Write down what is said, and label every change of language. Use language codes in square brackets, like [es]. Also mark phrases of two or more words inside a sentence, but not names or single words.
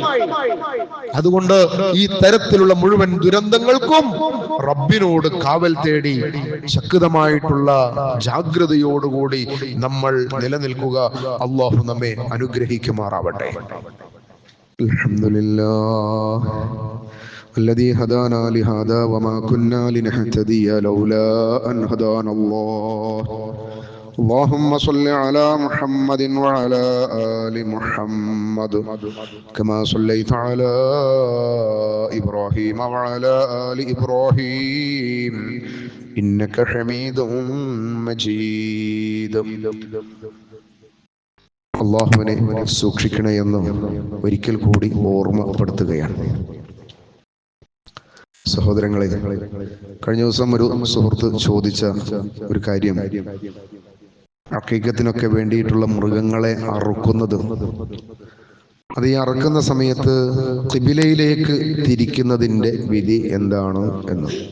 [ml] അതുകൊണ്ട് ഈ തരത്തിലുള്ള മുഴുവൻ ദുരന്തങ്ങൾക്കും റബ്ബിനോട് കാവൽ തേടി ശക്തമായിട്ടുള്ള ജാഗ്രതയോടുകൂടി നമ്മൾ നിലനിൽക്കുക. അല്ലാഹു നമ്മെ അനുഗ്രഹിക്കുമാറാവട്ടെ. [ar] അൽഹംദുലില്ലാഹ് الذي هدانا لهذا وما كنا لنهتدي لولا أن هدانا الله. اللهم صل على محمد وعلى آل محمد كما صليت على إبراهيم وعلى آل إبراهيم إنك حميد مجيد. [ml] അള്ളാഹുവിനെ സൂക്ഷിക്കണമെന്ന് ഒരിക്കൽ കൂടി ഓർമ്മപ്പെടുത്തുകയാണ്. സഹോദരങ്ങളെ, കഴിഞ്ഞ ദിവസം ഒരു സുഹൃത്ത് ചോദിച്ച ഒരു കാര്യം, അഖീഖത്തിനൊക്കെ വേണ്ടിയിട്ടുള്ള മൃഗങ്ങളെ അറുക്കുന്നത്, അത് ഈ അറുക്കുന്ന സമയത്ത് ഖിബിലയിലേക്ക് തിരിക്കുന്നതിൻ്റെ വിധി എന്താണ് എന്ന്.